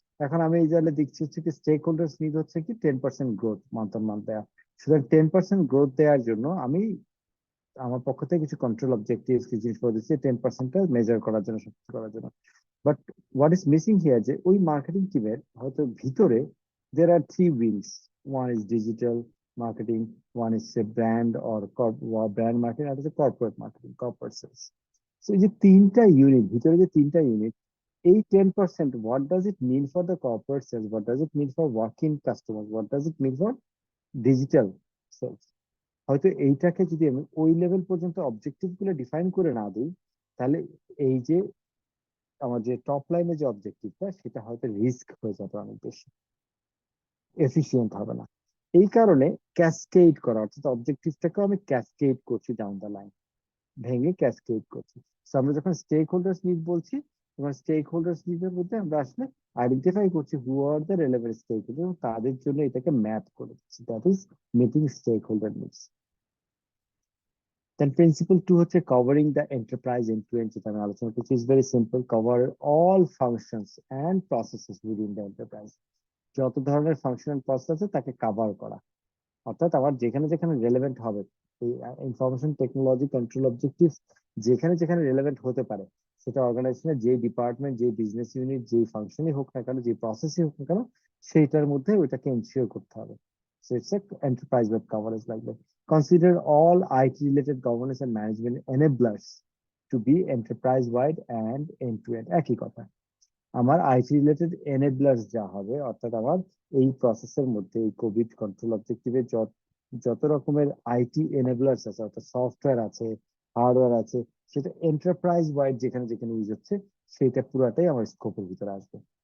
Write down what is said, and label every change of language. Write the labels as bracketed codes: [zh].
[bn] এখন আমি এই জায়গায় দেখছি হচ্ছে কি, স্টেক হোল্ডার্স নিড হচ্ছে কি 10% গ্রোথ মান্থ অন মান্থ দেওয়া। সুতরাং 10% গ্রোথ দেওয়ার জন্য আমি আমার পক্ষ থেকে কিছু কন্ট্রোল অবজেক্টিভ কিছু জিনিস করে দিচ্ছি 10%টা মেজার করার জন্য, সত্যি করার জন্য। [en] but what is missing here, [bn] যে ওই মার্কেটিং টিমের হয়তো ভিতরে [en] there are 3 wings. One is digital marketing, one is a brand or brand marketing, and is a corporate marketing, corporate sales. So [bn] এই যে তিনটা ইউনিট, ভিতরে যে তিনটা ইউনিট, এই 10%, [en] what does it mean for the corporate sales, what does it mean for working customers, what does it mean for digital sales? [bn] হয়তো এইটাকে যদি আমি ওই লেভেল পর্যন্ত অবজেক্টিভ গুলো ডিফাইন করে না দিই, তাহলে এই যে আমার যে টপ লাইনে যে অবজেক্টিভটা, সেটা হয়তো রিস্ক হয়ে যাবে, অনেক বেশি এফিসিয়েন্ট হবে না। এই কারণে ক্যাসকেড করা, অর্থাৎ অবজেক্টিভটাকে আমি ক্যাসকেড করছি [en] down the line, [bn] ভেঙে ক্যাসকেড করছি। So আমরা যখন স্টেক হোল্ডার্স নিড বলছি, এবং স্টেক হোল্ডার্স লিস্টের মধ্যে আমরা আসলে আইডেন্টিফাই করছি [en] who are the relevant stakeholder [bn] এবং তাদের জন্য এটাকে ম্যাপ করে দিচ্ছি, [en] That is meeting stakeholder needs. Then principle 2 হচ্ছে covering the enterprise end to end, [bn] যেটা আমি আলোচনা করছি, [en] is very simple, cover all functions and processes within the enterprise। [bn] যত ধরনের ফাংশনাল প্রসেস আছে তাকে কভার করা, অর্থাৎ আমার যেখানে যেখানে রেলেভেন্ট হবে এই ইনফরমেশন টেকনোলজি কন্ট্রোল অবজেক্টিভ, যেখানে যেখানে রেলেভেন্ট হতে পারে, সেটা অর্গানাইজেশনের যে ডিপার্টমেন্ট, যে বিজনেস ইউনিট, যে ফাংশনই হোক না কেন, যে প্রসেসই হোক না কেন, সেইটার মধ্যে ওইটাকে এনশিওর করতে হবে। [en] So it's a enterprise wide coverage like that. Consider all IT related governance and management enablers to be enterprise wide and end to end। [bn] একই কথা, আমার আইটি রিলেটেড এনেবলার্স যা হবে, অর্থাৎ আমার এই প্রসেসের মধ্যে এই কোভিড কন্ট্রোল অবজেক্টিভে যত রকমের আইটি এনেবলার্স আছে, অর্থাৎ সফটওয়্যার আছে, হার্ডওয়্যার আছে, সেটা এন্টারপ্রাইজ ওয়াইড যেখানে যেখানে ইউজ হচ্ছে সেটা পুরাটাই আমার স্কোপের ভিতরে আসবে।